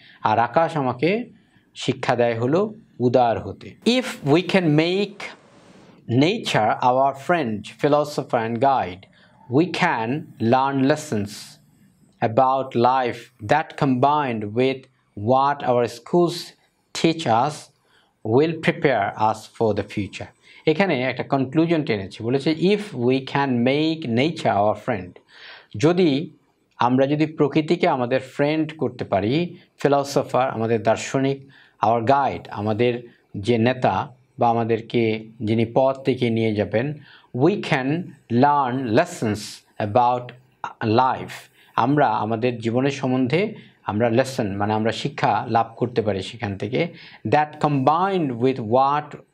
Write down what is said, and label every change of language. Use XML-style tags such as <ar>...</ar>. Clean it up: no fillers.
<bn>আর আকাশ আমাকে শিক্ষা দেয় হলো উদার হতে।</bn> <en>If we can make nature our friend, philosopher and guide, we can learn lessons about life that combined with what our schools teach us will prepare us for the future.</en> <bn>এখানে একটা conclusion টেনেছি, বলেছে</bn> <en>if we can make nature our friend,</en> <bn>যদি আমরা যদি প্রকৃতিকে আমাদের friend করতে পারি, ফিলসফার আমাদের দার্শনিক,</bn> <en>our guide</en> <bn>আমাদের যে নেতা বা আমাদেরকে যিনি পথ থেকে নিয়ে যাবেন,</bn> <en>we can learn lessons about life,</en> <bn>আমরা আমাদের জীবনের সম্বন্ধে আমরা লেসন মানে আমরা শিক্ষা লাভ করতে পারি সেখান থেকে,</bn> <en>that combined with what</en>